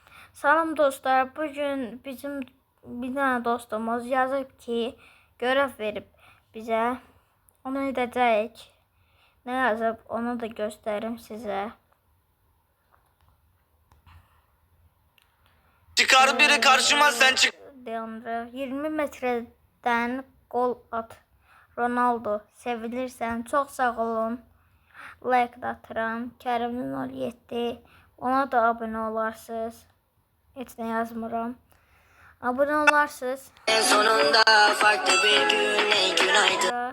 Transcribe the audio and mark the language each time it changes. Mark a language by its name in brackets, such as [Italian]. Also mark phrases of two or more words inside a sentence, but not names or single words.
[Azerbaijani] Salam dostlar, [Turkish] bugün bizim bir tane dostumuz [Azerbaijani] yazıb ki, görev verib bizə. Onu edəcəyik. Nə yazıb, onu da göstərim sizə. [Turkish] Çıkar biri karşıma sen çık. Deandre 20 metreden gol at. Ronaldo, [Azerbaijani] sevilirsən. Çox sağ olun. Like da atıram. Kərimin 07. Ona da abunə olarsınız. Heç nə yazmıram. [Turkish] Abone olarsınız. En sonunda farklı bir gün, ey günaydın.